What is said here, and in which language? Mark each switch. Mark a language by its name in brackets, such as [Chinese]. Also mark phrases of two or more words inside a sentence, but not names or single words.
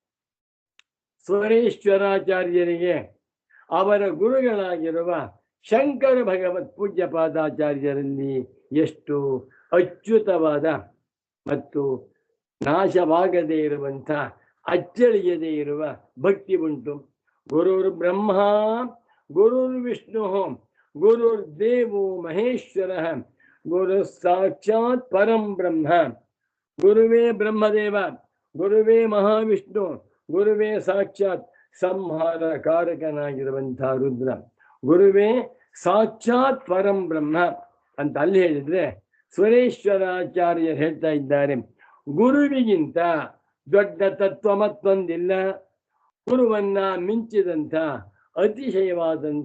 [Kannada] ಸ್ವರೇಶ್ವರಾಚಾರ್ಯರಿಗೆ ಅವರ ಗುರುಗಳಾಗಿರುವ ಶಂಕರ ಭಗವತ್ ಪೂಜ್ಯ ಪಾದಾಚಾರ್ಯರಲ್ಲಿ ಎಷ್ಟು ಅಚ್ಯುತವಾದ ಮತ್ತು ನಾಶವಾಗದೇ ಇರುವಂಥ, ಅಚ್ಚಳಿಯದೇ ಇರುವ ಭಕ್ತಿ ಉಂಟು. [Sanskrit] ಗುರುರ್ ಬ್ರಹ್ಮ ಗುರುರ್ ವಿಷ್ಣು ಗುರುರ್ ದೇವೋ ಮಹೇಶ್ವರ ಗುರು ಸಾಕ್ಷಾತ್ ಪರಂ ಬ್ರಹ್ಮ. [Kannada] ಗುರುವೇ ಬ್ರಹ್ಮದೇವ, ಗುರುವೇ ಮಹಾವಿಷ್ಣು, ಗುರುವೇ ಸಾಕ್ಷಾತ್ ಸಂಹಾರ ಕಾರಕನಾಗಿರುವಂತಹ ರುದ್ರ, ಗುರುವೇ ಸಾಕ್ಷಾತ್ ಪರಂ ಬ್ರಹ್ಮ ಅಂತ ಅಲ್ಲಿ ಹೇಳಿದ್ರೆ, ಸ್ವರೇಶ್ವರಾಚಾರ್ಯರು ಹೇಳ್ತಾ ಇದ್ದಾರೆ, ಗುರುವಿಗಿಂತ ದೊಡ್ಡ ತತ್ವ ಮತ್ತೊಂದಿಲ್ಲ, ಗುರುವನ್ನ ಮಿಂಚಿದಂಥ ಅತಿಶಯವಾದಂಥ